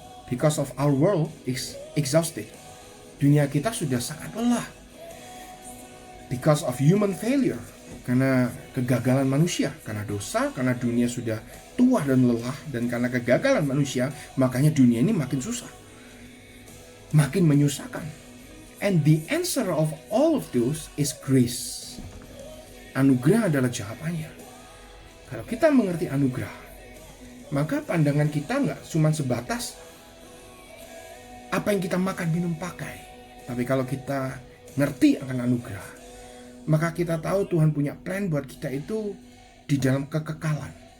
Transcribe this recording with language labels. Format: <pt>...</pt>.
<en>Because of our world is exhausted.</en> <id>Dunia kita sudah sangat lelah.</id> <en>Because of human failure.</en> <id>Karena kegagalan manusia. Karena dosa, karena dunia sudah tua dan lelah. Dan karena kegagalan manusia, makanya dunia ini makin susah, makin menyusahkan.</id> <en>And the answer of all of those is grace.</en> <id>Anugerah adalah jawabannya. Kalau kita mengerti anugerah, maka pandangan kita nggak cuma sebatas apa yang kita makan, minum, pakai. Tapi kalau kita ngerti akan anugerah, maka kita tahu Tuhan punya plan buat kita itu di dalam kekekalan.</id>